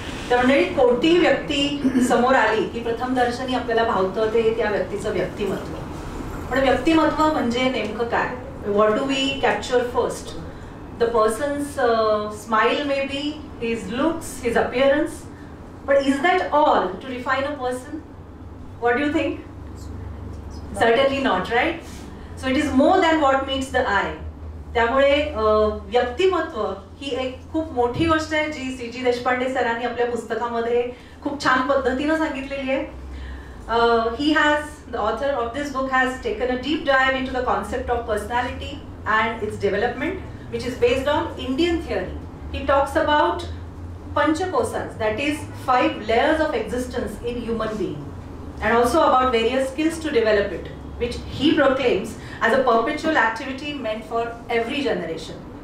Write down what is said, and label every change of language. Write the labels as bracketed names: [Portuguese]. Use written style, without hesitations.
[Marathi] तर मंडळी, कोणतीही व्यक्ती समोर आली की प्रथम दर्शनी आपल्याला भावतं ते त्या व्यक्तीचं व्यक्तिमत्व. पण व्यक्तिमत्व म्हणजे नेमकं काय? [English] What do we capture first? The person's smile, maybe his looks, his appearance, but is that all to define a person? What do you think? Certainly not, right? So it is more than what meets the eye. [Marathi] त्यामुळे व्यक्तिमत्व ही एक खूप मोठी गोष्ट आहे जी CG Deshpande सरांनी आपल्या पुस्तकामध्ये खूप छान पद्धतीने सांगितलेली आहे. [English] He has, the author of this book has taken a deep dive into the concept of personality and its development, which is based on Indian theory. He talks about Panchakosas, that is 5 layers of existence in human being, and also about various skills to develop it, which he proclaims as a perpetual activity meant for every generation.